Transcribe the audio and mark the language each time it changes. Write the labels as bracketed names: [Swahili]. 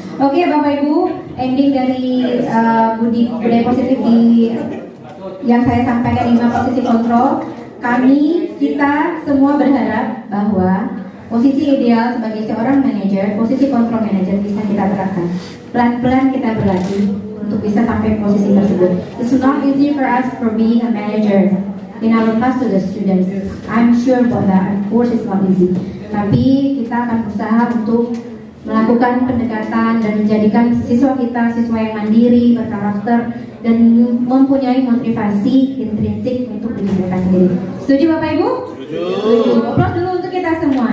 [Indonesian] Oke, Bapak Ibu, ending dari budaya positif yang saya sampaikan 5 posisi kontrol. Kita semua berharap bahwa posisi ideal sebagai seorang manajer, posisi kontrol manajer bisa kita terapkan. Pelan-pelan kita berlatih untuk bisa sampai posisi tersebut. [English] It's not easy for us for being a manager in our class to the students. I'm sure about that. Of course it's not easy. [Indonesian] Tapi kita akan berusaha untuk melakukan pendekatan dan menjadikan siswa kita siswa yang mandiri, berkarakter, dan mempunyai motivasi intrinsik untuk diri mereka sendiri. Setuju Bapak Ibu? Setuju. Aplaus dulu untuk kita semua.